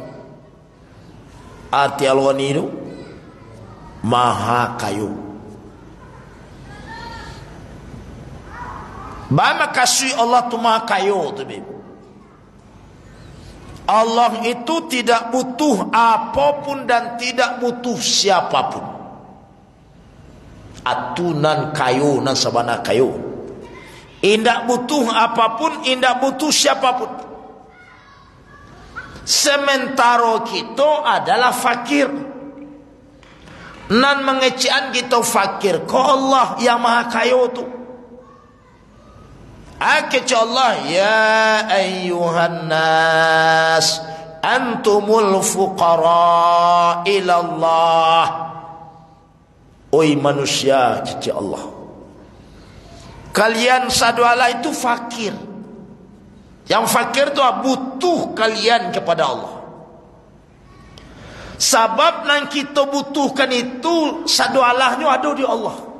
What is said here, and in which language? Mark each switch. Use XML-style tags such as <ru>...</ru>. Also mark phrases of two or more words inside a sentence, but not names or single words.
<id>Arti Al-Ghani itu Maha Kayu. Bagaimana kasih Allah itu Maha Kayu tu, Allah itu tidak butuh apapun dan tidak butuh siapapun.</id> <min>Atunan kayu nan sabana kayu. Indak butuh apapun, indak butuh siapapun.</min> <id>Sementara kita adalah fakir.</id> <min>Nan mengecian kita fakir.</min> <id>Ko Allah yang Maha Kayu tu. Akhirnya Allah,</id> <ar>يا أيها الناس أنتم الفقراء إلى الله.</ar> <min>Oi manusia, cici Allah, kalian saduala itu fakir.</min> <id>Yang fakir itu butuh kalian kepada Allah. Sebab yang kita butuhkan itu sadualahnya ada di Allah.</id>